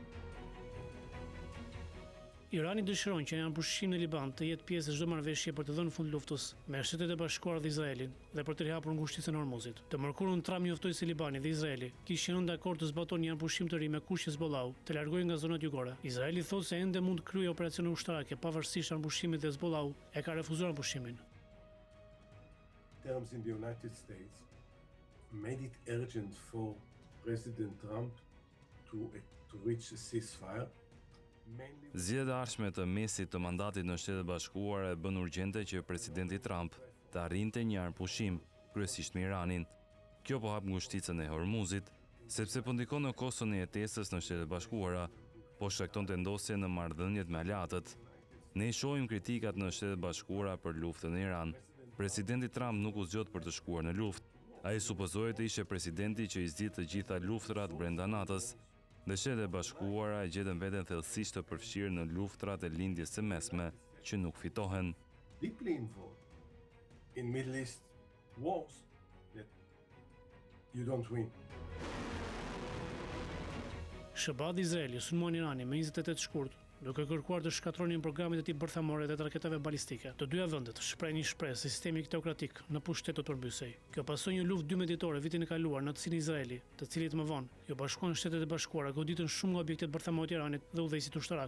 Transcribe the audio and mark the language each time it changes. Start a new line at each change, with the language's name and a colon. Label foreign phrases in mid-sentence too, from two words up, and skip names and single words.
Albanian: Irani dëshiron që një armëpushim në Liban të jetë pjesë e çdo marrëveshje për të dhënë fund luftës me Shtetet e Bashkuara dhe Izraelin dhe për të rihapur ngushticën e Hormuzit. Të mërkurën Trump njoftoi se Libani dhe Izraeli kishin qenë dakord të zbatonin një armëpushim të ri me kushte Hezbollahu të largohej nga zonat jugore. Izraeli thotë se ende mund të kryejë operacione ushtarake pavarësisht armëpushimit dhe Hezbollahu e ka refuzuar armëpushimin.
English: terms in the United States made it urgent for President Trump to to reach a ceasefire. Mainly
Albanian: Zgjedhja e ardhshme të mesit të mandatit në Shtetet Bashkuara e bën urgjente që presidenti Trump të arrinte një armpushim, kryesisht me Iranin. Kjo po hap ngushticën e Hormuzit, sepse po ndikon në kostën e jetesës në Shtetet Bashkuara, po shkaktonte ndosje në marrëdhëniet me aleatët. Ne i shohim kritikat në Shtetet Bashkuara për luftën në Iran. Presidenti Trump nuk u zgjodh për të shkuar në luftë. Ai supozohej të ishte presidenti që i zgjidh të gjitha luftrat brenda natës. Dhe Shtetet e Bashkuara e gjetën veten thellësisht të përfshirë në luftrat e lindjes së mesme që nuk fitohen.
English: deeply involved in Middle East wars that you don't win.
Albanian: SBA dhe Izraeli sulmuan Iranin me 28 shkurt, duke kërkuar të shkatronin programit e tij bërthamore dhe të raketave balistike. Të dyja vendet shprehin një shpresë se sistemi teokratik në pushtet do të përmbysej. Kjo pasoi një luftë 12 ditore vitin e kaluar në të cilin Izraeli, të cilit më vonë ju bashkuan Shtetet e Bashkuara, goditën shumë nga objektet bërthamore të Iranit dhe udhëheqësit ushtarak.